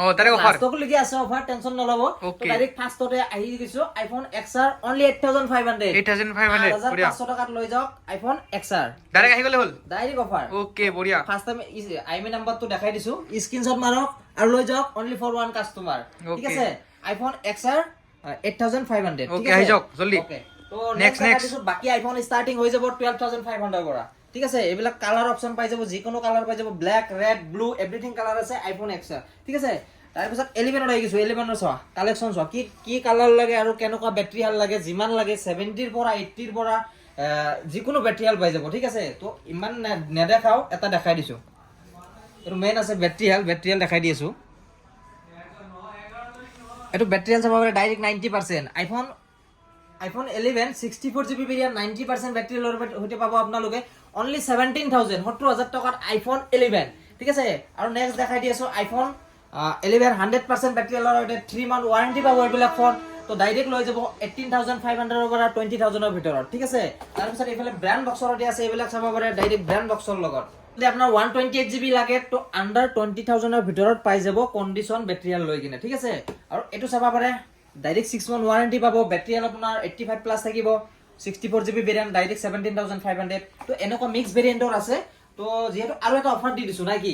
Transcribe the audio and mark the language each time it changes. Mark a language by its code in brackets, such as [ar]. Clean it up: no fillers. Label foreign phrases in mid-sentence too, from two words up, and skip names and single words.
[en] direct offer [as] ষ্টক লাগি আছে অফাৰ টেনশন নলব তো ডাইৰেক্ট ফাৰ্ষ্টতে আহি গৈছো আইফোন XR only 8500 500 টকাত লৈ যাওক আইফোন XR ডাইৰেক্ট আহি গলে হল [en] direct offer [as] ওকে বঢ়িয়া [en] first time [as] আইমি নাম্বাৰটো দেখাই দিছো স্ক্ৰিনশ্বট মাৰক আৰু লৈ যাওক [en] only for one customer [as] ঠিক আছে আইফোন XR 8500 ওকে আহি যাওক জলদি ওকে তো নেক্সট বাকি আইফোন স্টার্টিং হৈ যাব 12500 পৰা ঠিক আছে এইবিলাক [en] colour option [as] পাই যাব যিকোনো কালাৰ পাই যাব [en] black red blue everything colour [as] আছে আইফোন XR ঠিক আছে তাৰ পিছত 11 ৰ আহি গৈছো 11 ৰ চোৱা কালেকশন চোৱা কি কালাৰ লাগে আৰু কেনেকুৱা [en] battery health [as] লাগে যিমান লাগে 70 ৰ পৰা 80 ৰ পৰা যিকোনো [en] battery health [as] পাই যাব ঠিক আছে তো ইমান নেদেখাও এটা দেখাই দিছো এটো মেইন আছে [en] battery health [as] দেখাই দিছো এটো [en] battery health [as] চাব পাৰে ডাইৰেক্ট 90% আইফোন 11 [en] 64GB variant [as] 90% বেটাৰী লৰ হতে পাবো আপোনালোকে only 17000 70000 টকাত আইফোন 11 ঠিক আছে আৰু নেক্সট দেখাই দিছো আইফোন 11 100% বেটাৰী লৰ হতে [en] 3 month warranty [as] পাবো এইবিলাক ফোন তো ডাইৰেক্ট লৈ যাব 18500 ৰ পৰা 20000 ৰ ভিতৰত ঠিক আছে তাৰ পিছত এইফালে [en] brand box [as] দি আছে এইবিলাক চাব পাৰে ডাইৰেক্ট [en] brand box [as] লগত যদি আপোনাৰ 128GB লাগে তো আন্ডাৰ 20000 ৰ ভিতৰত পাই যাব [en] condition battery [as] লৈ কিনে ঠিক আছে আৰু এটো চাব পাৰে ডাইৰেক্ট [en] 6 month warranty [as] পাবো বেটাৰী আপোনাৰ 85 প্লাস থাকিব [en] 64GB variant [as] ডাইৰেক্ট 17500 তো এনেকুৱা [en] mix variant [as] আছে তো যেহেতু আৰু এটা অফাৰ দি দিছো নাই কি